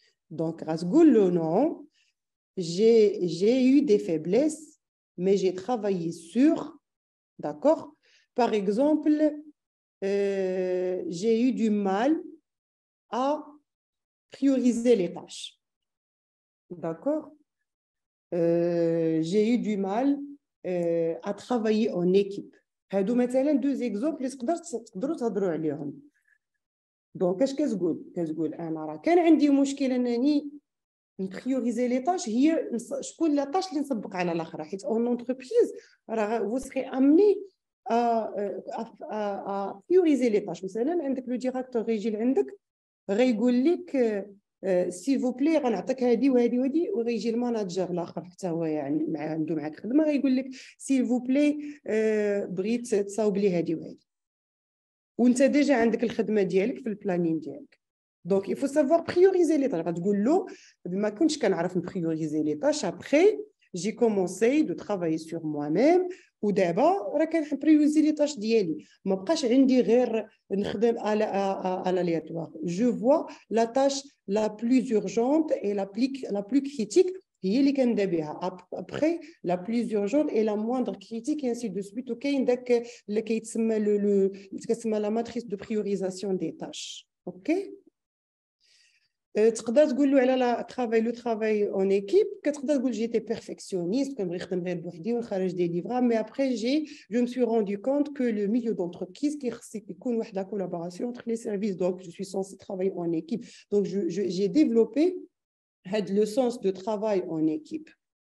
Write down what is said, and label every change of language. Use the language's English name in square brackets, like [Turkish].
[French] Donc, non, j'ai eu des faiblesses, mais j'ai travaillé sur. D'accord? Par exemple, j'ai eu du mal à prioriser les tâches. D'accord? J'ai eu du mal à travailler en équipe. [Arabic] هادو مثلا [French] deux exemples [Arabic] اللي تقدروا تهضروا عليهم. دونك اش كتقول انا راه كان عندي مشكل انني نبريوريزي لي طاش هي شكون لا طاش اللي نسبق على الاخرى حيت اون اونتربريز راه [French] vous serez amené à prioriser les tâches. [Arabic] مثلا عندك لو ديريكتور يجي لعندك غيقول لك [French] s'il vous plaît [Arabic] غنعطيك هذه وهذه وهذه وغيجي الماناجر الاخر حتى هو يعني عنده معك خدمه غيقول لك s'il vous plaît بغيت تصاوب لي هذه وهذه وانت ديجا عندك الخدمه ديالك في البلانين ديالك. [French] دونك il faut savoir prioriser les tâches. [Arabic] غتقول له ما كنتش كنعرف نبريوريزي لي tâches [French] après j'ai commencé de travailler sur moi-même [Arabic] ودابا راه كنبريوريزي لي tâches ديالي ما بقاش عندي غير نخدم على aléatoire. [French] Je vois la tâche la plus urgente et la plus critique [Arabic] هي اللي كنبدا بها. [French] Après la plus urgente et la moindre critique et ainsi de suite. [Arabic] وكاين داك اللي كيتسمى [French] la matrice de priorisation des tâches. اوكي تقدر تقول له على لو travail en équipe كتقدر تقول j'étais perfectionniste [Arabic] كنبغي نخدم غير بوحدي ونخرج دي [French] livrables mais après je me suis rendu compte que le milieu d'entreprise [Arabic] كيخص يكون واحد [French] la collaboration entre les services donc je suis censée travailler en équipe donc j'ai développé le sens de travail en équipe.